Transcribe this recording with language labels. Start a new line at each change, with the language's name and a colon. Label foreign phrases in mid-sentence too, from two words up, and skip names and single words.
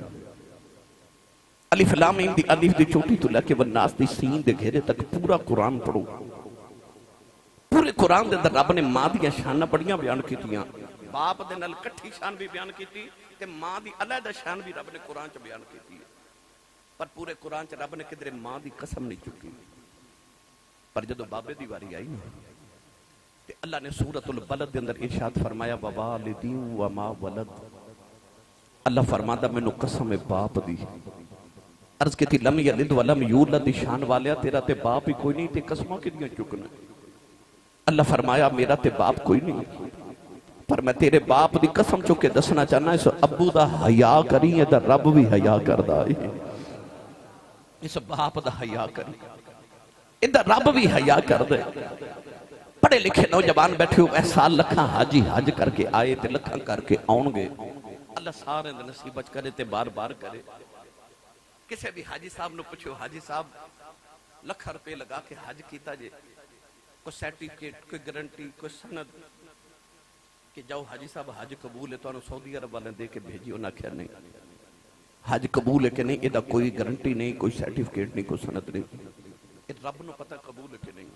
Arabic: الف لام میم
Punjabi: دی الف دی چھوٹی تو لے کے والناس دی سین دے گھیرے تک پورا قرآن پڑھو۔ پورے قرآن دے اندر رب نے ماں دی شان بڑیاں بیان کیتیاں، باپ دے نال کٹھی شان بھی بیان کیتی تے ماں دی علیحدہ شان بھی رب نے قرآن چ بیان کیتی ہے، پر پورے قرآن چ رب نے کدھر ماں دی قسم نہیں چکی۔ پر جدو بابے دی واری آئی نا تے اللہ نے سورۃ البلد دے اندر ارشاد فرمایا
Arabic: ووالدی وما ولد،
Punjabi: اللہ فرماتا مینوں قسم ہے باپ دی۔ عرض کی تھی
Arabic: لم یلد ولم یولد
Punjabi: دی شان والیا تیرا تے باپ ہی کوئی نہیں تے قسمہ کدیاں چکنا۔ اللہ فرمایا میرا تے باپ کوئی نہیں، پر میں تیرے باپ دی قسم چکے دسنا چاہنا اس ابو دا حیا کری ہے دا رب بھی حیا کردہ ہے، اس باپ دا حیا کری ادھر رب بھی حیا کردہ۔ پڑھے لکھے نوجوان بیٹھے ہوئے سال لکھاں حاجی حج کر کے آئے تے لکھاں کر کے آؤں گے، اللہ سارے دے نصیب بچ کرے تے بار بار کرے۔ کسے بھی حاجی صاحب نو پوچھو حاجی صاحب لکھا روپے لگا کے حج کیتا جے، کوئی سرٹیفکیٹ کوئی گارنٹی کوئی سند کہ جاؤ حاجی صاحب حج قبول ہے تو انہوں سعودی عرب والے دے کے بھیجی، انہاں کیا نہیں حج قبول ہے کہ نہیں، ادھا کوئی گارنٹی نہیں کوئی سرٹیفکیٹ نہیں کوئی سند نہیں، ادھا رب نو پتہ قبول ہے کہ نہیں۔